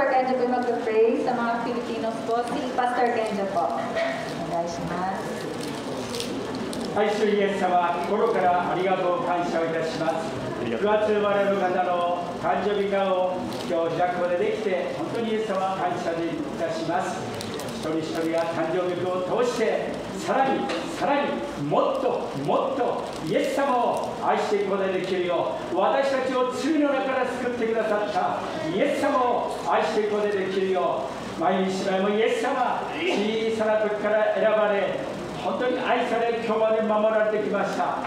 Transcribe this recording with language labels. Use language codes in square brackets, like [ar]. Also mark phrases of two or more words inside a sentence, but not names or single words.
[tl] pwede po mag-pray sa mga Filipinos po. Si Pastor Kenjo po. [ja] 愛するイエス様、心からありがとう感謝をいたします。9月生まれの方の誕生日会を今日開くことができて、本当にイエス様感謝いたします。一人一人が誕生日を通して、さらにもっとイエス様を愛していくことができるよう、私たちを罪の中から救ってくださったイエス様を愛していくことができるよう、毎日もイエス様、小さな時から選ばれ、本当に愛され、今日まで守られてきました。